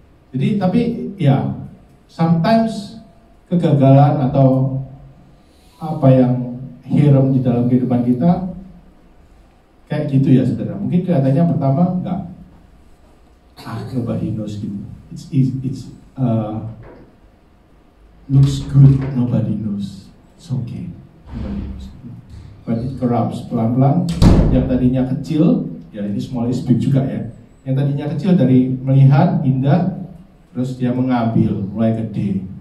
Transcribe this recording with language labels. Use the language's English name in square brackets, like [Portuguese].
[Indonesian] Jadi tapi ya, sometimes kegagalan atau apa yang hirem di dalam kehidupan kita kayak gitu ya saudara. Mungkin kelihatannya pertama enggak, [English] nobody knows [Indonesian] gitu. [English] It's looks good, nobody knows. It's okay, nobody knows. But it corrupts. [Indonesian] Pelan-pelan yang tadinya kecil, ya ini [English] small is big [Indonesian] juga ya. Yang tadinya kecil dari melihat indah, terus dia mengambil, mulai gede.